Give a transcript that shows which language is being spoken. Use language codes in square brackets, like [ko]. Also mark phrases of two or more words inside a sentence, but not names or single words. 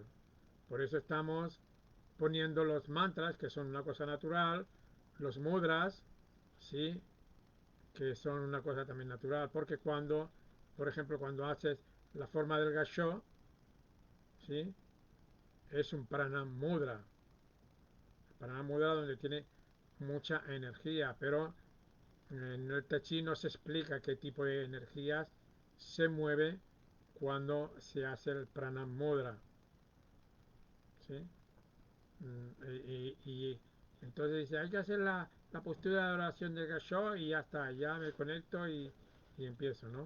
[es] Por eso estamos poniendo los mantras, que son una cosa natural, los mudras, ¿sí? Que son una cosa también natural, porque cuando, por ejemplo, cuando haces la forma del gassho, ¿sí? Es un [sa] प्रणाम मुद्रा, प्रणाम मुद्रा [es] donde tiene mucha energía, pero en el Tai Chi no se explica qué tipo de energías se mueve cuando se hace el [sa] प्रणाम मुद्रा, [es] ¿sí? Y entonces dice, hay que hacer la postura de oración del gassho y ya está, ya me conecto y empiezo, ¿no?